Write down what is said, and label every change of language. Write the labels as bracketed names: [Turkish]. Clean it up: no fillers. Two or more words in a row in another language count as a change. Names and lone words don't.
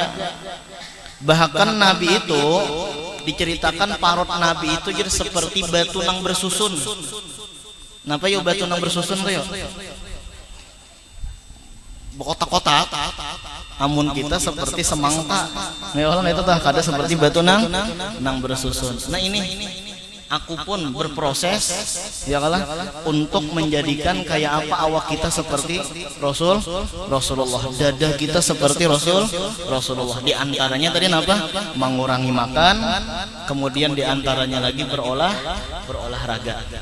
[Indonesian] Bahkan Nabi itu diceritakan parut Nabi itu jadi seperti batu nang bersusun. [Banjar] Napa yo batu nang bersusun tuh yo? [Indonesian] Kotak-kotak. [Banjar] Amun kita seperti semangka. Nah, orang itu tah kada seperti batu nang bersusun. [Indonesian] Nah ini aku pun berproses ya kalah untuk menjadikan kayak apa awak kita seperti Rasulullah, dada kita seperti Rasulullah. Di antaranya tadi apa? Mengurangi makan, kemudian di antaranya lagi berolahraga.